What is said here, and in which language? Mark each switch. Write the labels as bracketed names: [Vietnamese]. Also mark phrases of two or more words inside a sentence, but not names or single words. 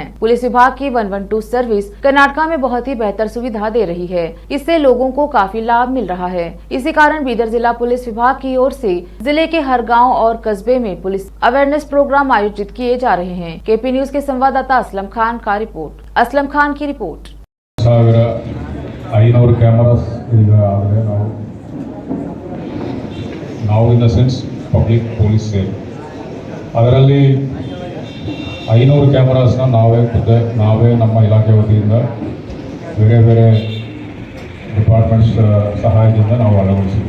[Hindi] पुलिस विभाग की 112 सर्विस कर्नाटक में बहुत ही बेहतर सुविधा दे रही है। इससे लोगों को काफी लाभ मिल रहा है। इसी कारण बीदर जिला पुलिस विभाग की ओर से जिले के हर गाँव और कस्बे में [English] police awareness program [Hindi] आयोजित किए जा रहे हैं। केपी न्यूज के संवाददाता असलम खान की रिपोर्ट। [Kannada] 1500 ಕ್ಯಾಮರಾಸ್ ಈಗ ಆದರೆ ನಾವು [English] in the sense public police [Kannada] ಸೇವೆ ಅದರಲ್ಲಿ 500 ಕ್ಯಾಮರಾಸ್ನ ನಾವೇ ನಮ್ಮ ಇಲಾಖೆ ವತಿಯಿಂದ ಬೇರೆ ಬೇರೆ ಡಿಪಾರ್ಟ್ಮೆಂಟ್ಸ್ ಸಹಾಯದಿಂದ ನಾವು ಅಳವಡಿಸಿದ್ವಿ।